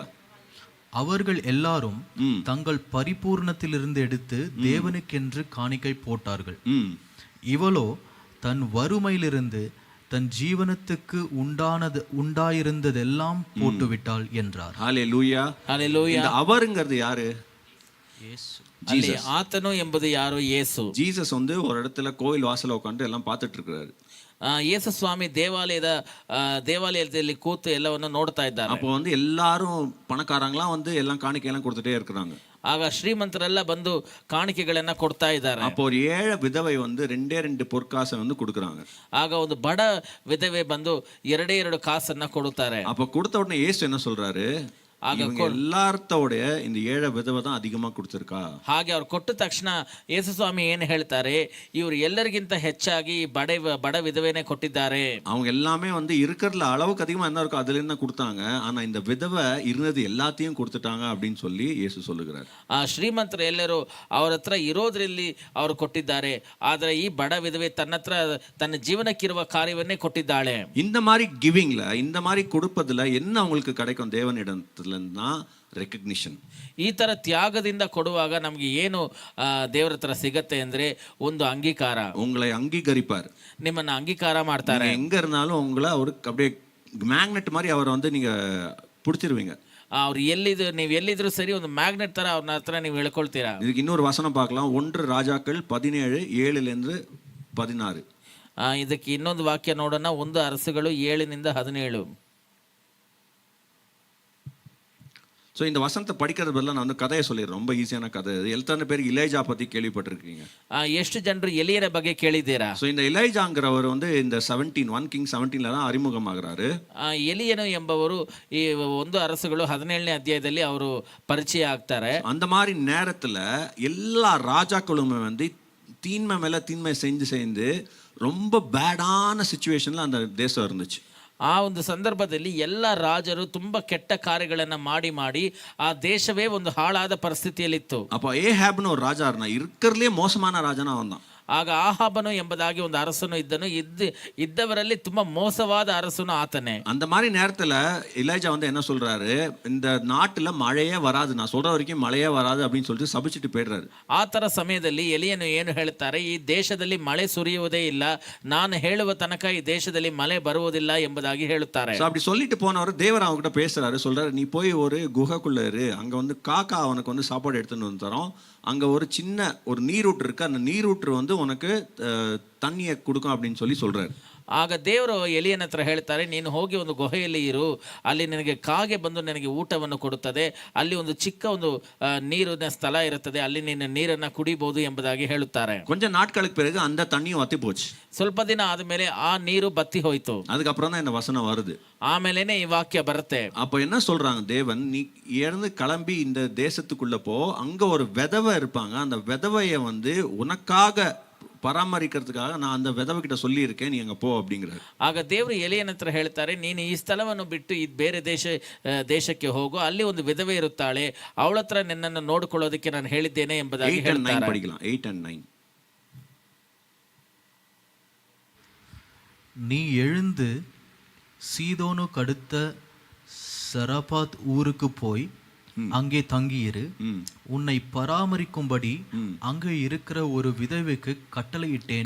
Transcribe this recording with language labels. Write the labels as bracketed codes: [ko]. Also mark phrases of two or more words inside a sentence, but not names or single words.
[ta] அவர்கள் எல்லாரும் தங்கள் பரிபூர்ணத்திலிருந்து எடுத்து தேவனுக்கென்று காணிக்கை போட்டார்கள். இவளோ தன் வறுமையிலிருந்து தன் ஜீவனத்துக்கு உண்டாயிருந்ததெல்லாம் போட்டுவிட்டாள் என்றார். ஹல்லேலூயா. ஹல்லேலூயா. இந்த அவர்ங்கிறது யாரு? இயேசு. [kn] ಅಲ್ಲಿ ಆತನು ಎಂಬುದು ಯಾರು? ಯೇಸು. [ta] ஜீசஸ் வந்து ஒரு இடத்துல கோயில் வாசல்ல உட்கார்ந்து எல்லாம் பார்த்துட்டு இருக்காரு. [kn] ಯೇಸು ಸ್ವಾಮಿ ದೇವಾಲಯದಲ್ಲಿ ಕೂತು ಎಲ್ಲವನ್ನು ನೋಡ್ತಾ ಇದ್ದಾರೆ. [ta] அப்போ வந்து எல்லாரும் பணக்காரங்களாம் வந்து எல்லாம் காணிக்கையெல்லாம் கொடுத்துட்டே இருக்காங்க. [kn] ಆಗ ಶ್ರೀಮಂತರೆಲ್ಲ ಬಂದು ಕಾಣಿಕೆಗಳನ್ನ ಕೊಡ್ತಾ ಇದ್ದಾರೆ. [ta] அப்போ ஒரு ஏழை விதவை வந்து 2 பொற்காசை வந்து கொடுக்குறாங்க. [kn] ಆಗ ಒಂದು ಬಡ ವಿಧವೆ ಬಂದು 2 ಕಾಸನ್ನ ಕೊಡುತ್ತಾರೆ. [ta] அப்போ கொடுத்த உடனே இயேசு என்ன சொல்றாரு? இவங்க எல்லாத்தோடைய இந்த ஏழை விதவை தான் அதிகமா கொடுத்துருக்கா. [kn] ಹಾಗೆ ಅವ್ರು ಕೊಟ್ಟ ತಕ್ಷಣ ಯೇಸು ಸ್ವಾಮಿ ಏನು ಹೇಳ್ತಾರೆ, ಇವರು ಎಲ್ಲರಿಗಿಂತ ಹೆಚ್ಚಾಗಿ ಬಡ ವಿಧವೆನೇ ಕೊಟ್ಟಿದ್ದಾರೆ. [ta] அவங்க எல்லாமே வந்து இருக்கிறதுல அளவுக்கு அதிகமா என்ன இருக்கோ அதுல என்ன கொடுத்தாங்க, ஆனா இந்த விதவை இருந்தது எல்லாத்தையும் கொடுத்துட்டாங்க அப்படின்னு சொல்லி இயேசு சொல்லுகிறார். [kn] ಶ್ರೀಮಂತರು ಎಲ್ಲರೂ ಅವ್ರ ಹತ್ರ ಇರೋದ್ರಲ್ಲಿ ಅವರು ಕೊಟ್ಟಿದ್ದಾರೆ, ಆದ್ರೆ ಈ ಬಡ ವಿಧವೆ ತನ್ನ ಜೀವನಕ್ಕಿರುವ ಕಾರ್ಯವನ್ನೇ ಕೊಟ್ಟಿದ್ದಾಳೆ. [ta] இந்த மாதிரி கிவிங்ல, இந்த மாதிரி கொடுப்பதுல என்ன உங்களுக்கு கிடைக்கும் தேவனிடத்துலன்னா ரெகக்னிஷன். [kn] ಈ ತರ ತ್ಯಾಗದಿಂದ ಕೊಡುವಾಗ ನಮಗೆ ಏನು ದೇವರ ಹತ್ರ ಸಿಗತ್ತೆ ಅಂದ್ರೆ ಒಂದು ಅಂಗೀಕಾರ. [ta] உங்களை அங்கீகரிப்பார், [kn] ನಿಮ್ಮನ್ನ ಅಂಗೀಕಾರ ಮಾಡ್ತಾರೆ. [ta] எங்க இருந்தாலும் உங்களை அவருக்கு அப்படியே மேக்னெட் மாதிரி அவரை வந்து நீங்க பிடிச்சிருவீங்க. [kn] ಅವ್ರು ನೀವು ಎಲ್ಲಿದ್ರು ಸರಿ, ಒಂದು ಮ್ಯಾಗ್ನೆಟ್ ತರ ಅವ್ರನ್ನ ಹತ್ರ ನೀವು ಹೇಳ್ಕೊಳ್ತೀರಾ. [ta] இதுக்கு இன்னொரு வசனம் பார்க்கலாம். 1 ராஜாக்கள் 17:7-16. [kn] ಇದಕ್ಕೆ ಇನ್ನೊಂದು ವಾಕ್ಯ ನೋಡೋಣ. 1 ಅರಸುಗಳು 7-17. [ta] ஸோ இந்த வசனத்தை படிக்கிறது பதிலாக நான் வந்து கதையை சொல்லிடுறேன். ரொம்ப ஈஸியான கதை. எத்தனை பேர் இளைஜா பற்றி கேள்விப்பட்டிருக்கீங்க? [kn] ಎಷ್ಟು ಜನರು ಎಲಿಯನ ಬಗ್ಗೆ ಕೇಳಿದ್ದೀರಾ? [ta] ஸோ இந்த இளைஜாங்கிறவர் வந்து இந்த 1 Kings 17 தான் அறிமுகமாகிறாரு. [kn] ಎಲಿಯನು ಎಂಬವರು ಈ 1 ಅರಸುಗಳು 17ನೇ ಅಧ್ಯಾಯದಲ್ಲಿ ಅವರು ಪರಿಚಯ ಆಗ್ತಾರೆ. [ta] அந்த மாதிரி நேரத்தில் எல்லா ராஜாக்களுமே வந்து தீன்மை மேலே தீன்மை செஞ்சு ரொம்ப [en] badஆன situationஇல் [ta] அந்த தேசம் இருந்துச்சு. [kn] ಆ ಒಂದು ಸಂದರ್ಭದಲ್ಲಿ ಎಲ್ಲ ರಾಜರು ತುಂಬಾ ಕೆಟ್ಟ ಕಾರ್ಯಗಳನ್ನ ಮಾಡಿ ಆ ದೇಶವೇ ಒಂದು ಹಾಳಾದ ಪರಿಸ್ಥಿತಿಯಲ್ಲಿತ್ತು. [ta] அப்போ ஏஹாப்னு ஒரு ராஜா இருந்தான். இருக்கிறதுலே மோசமான ராஜானா அவன் தான். [kn] ಆಗ ಆಹಾಬನು ಎಂಬುದಾಗಿ ಒಂದು ಅರಸನು ಇದ್ದವರಲ್ಲಿ ತುಂಬಾ ಮೋಸವಾದ ಅರಸನು ಆತನೇ. [ta] அந்த மாதிரி நேரத்துல எலியா வந்து என்ன சொல்றாரு, இந்த நாட்டுல மழையே வராது, நான் சொல்ற வரைக்கும் மழையே வராது அப்படின்னு சொல்லிட்டு சபிச்சிட்டு போயிடுறாரு. [kn] ಆ ತರ ಸಮಯದಲ್ಲಿ ಎಲಿಯನು ಏನು ಹೇಳ್ತಾರೆ, ಈ ದೇಶದಲ್ಲಿ ಮಳೆ ಸುರಿಯುವುದೇ ಇಲ್ಲ, ನಾನು ಹೇಳುವ ತನಕ ಈ ದೇಶದಲ್ಲಿ ಮಳೆ ಬರುವುದಿಲ್ಲ ಎಂಬುದಾಗಿ ಹೇಳುತ್ತಾರೆ. [ta] அப்படி சொல்லிட்டு போனவர் தேவர் அவங்ககிட்ட பேசுறாரு. சொல்றாரு, நீ போய் ஒரு குகைக்குள்ள இரு, அங்க வந்து காக்கா அவனுக்கு வந்து சாப்பாடு எடுத்துன்னு வந்து தரோம், அங்க ஒரு சின்ன ஒரு நீரூற்று இருக்கு, அந்த நீரூற்று வந்து உனக்கு தண்ணியை கொடுக்கும் அப்படின்னு சொல்றாரு. [kn] ಆಗ ದೇವರು ಎಲಿಯನ ಹತ್ರ ಹೇಳ್ತಾರೆ, ನೀನು ಹೋಗಿ ಒಂದು ಗುಹೆಯಲ್ಲಿ ಇರು, ಅಲ್ಲಿ ನಿನಗೆ ಕಾಗೆ ಬಂದು ನಿನಗೆ ಊಟವನ್ನು ಕೊಡುತ್ತದೆ, ಅಲ್ಲಿ ಒಂದು ಚಿಕ್ಕ ಒಂದು ನೀರಿನ ಸ್ಥಳ ಇರುತ್ತದೆ, ಅಲ್ಲಿ ನೀನು ನೀರನ್ನ ಕುಡಿಬಹುದು ಎಂಬುದಾಗಿ ಹೇಳುತ್ತಾರೆ. [ta] ಕೊಂಚ ನಾட்களுக்கு பிறகு அந்த தண்ணியும் வத்தி போச்சு. [kn] ಸ್ವಲ್ಪ ದಿನ ಆದಮೇಲೆ ಆ ನೀರು ಬತ್ತಿ ಹೋಯಿತು. [ta] அதுக்கப்புறம் தான் இந்த வசனம் வருது. [kn] ಆಮೇಲೆನೆ ಈ ವಾಕ್ಯ ಬರುತ್ತೆ. [ta] அப்ப என்ன சொல்றாங்க, தேவன் நீ இறந்து கிளம்பி இந்த தேசத்துக்குள்ள போ, அங்க ஒரு விதவை இருப்பாங்க, அந்த விதவையை வந்து உனக்காக ಪರಾಮರಿக்கிறதுக்காக நான் அந்த விதவை கிட்ட சொல்லி இருக்கேன், நீ அங்க போ அப்படிங்கிறாரு. [kn] ಆಗ ದೇವರು ಎಲಿಯನ ಹತ್ರ ಹೇಳ್ತಾರೆ, ನೀನು ಈ ಸ್ಥಳವನ್ನು ಬಿಟ್ಟು ಈ ಬೇರೆ ದೇಶಕ್ಕೆ ಹೋಗು, ಅಲ್ಲಿ ಒಂದು ವಿಧವೆ ಇರುತ್ತಾಳೆ, ಅವಳ ಹತ್ರ ನಿನ್ನನ್ನು ನೋಡಿಕೊಳ್ಳೋದಕ್ಕೆ ನಾನು ಹೇಳಿದ್ದೇನೆ ಎಂಬುದಾಗಿ ಹೇಳ್ತಾರೆ. [ta] படிக்கலாம் 8 and 9. நீ எழுந்து சீதோனுக்கு அடுத்த சரபாத் ஊருக்கு போய் அங்கே தங்கியிரு, உன்னை பராமரிக்கும்படி அங்கே இருக்கிற ஒரு விதவைக்கு கட்டளையிட்டேன்